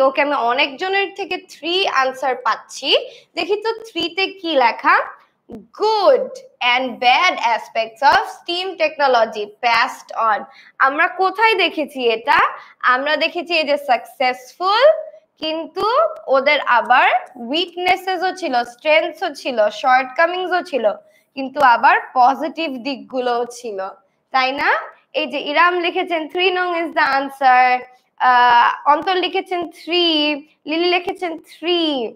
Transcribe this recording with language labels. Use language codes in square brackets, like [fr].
[bn] ওকে, আমি অনেকজনের থেকে 3 আনসার পাচ্ছি। দেখি তো 3 তে কি লেখা। [en] good and bad aspects of steam technology passed on. [bn] আমরা কোথায় দেখেছি এটা? আমরা দেখেছি এই যে সাকসেসফুল, কিন্তু ওদের আবার উইকনেসেসও ছিল, স্ট্রেংথসও ছিল, শর্টকামিংসও ছিল, কিন্তু আবার পজিটিভ দিকগুলোও ছিল, তাই না? এই যে ইরাম লিখেছেন 3 নং ইজ দ্য আনসার, অন্তর লিখেছেন 3, লিলি লিখেছেন 3।